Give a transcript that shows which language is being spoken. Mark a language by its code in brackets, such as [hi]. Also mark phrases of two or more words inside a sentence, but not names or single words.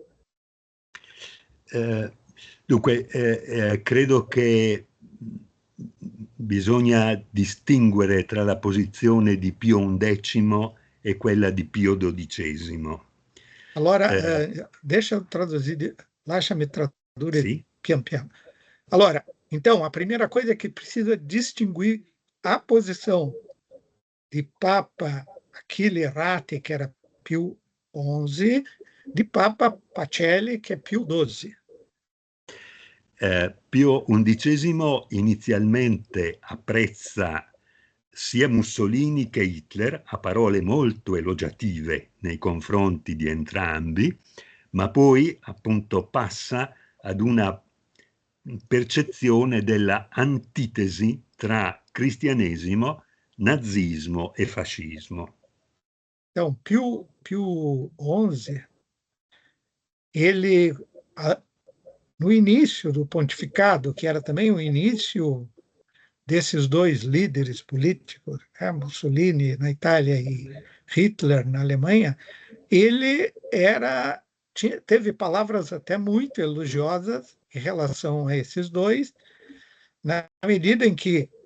[it] Dunque, credo che bisogna distinguere tra la posizione di Pio XI e quella di Pio XII. Allora, lasciami tradurre Sì? pian piano. Allora, [pt] então, a primeira coisa é que precisa distinguir a posição de Papa Achille Ratti, que era Pio XI, de Papa Pacelli, [it] che è [pt] Pio XII. [it] Pio XI inizialmente apprezza sia Mussolini che Hitler, ha parole molto elogiative nei confronti di entrambi, ma poi appunto passa ad una percezione della antitesi tra cristianesimo, nazismo e fascismo. [pt] Então, Pio XI, ele, no início do pontificado, que era também o início desses dois líderes políticos, Mussolini na Itália e Hitler na Alemanha, ele teve palavras até muito elogiosas em relação a esses dois, na medida em que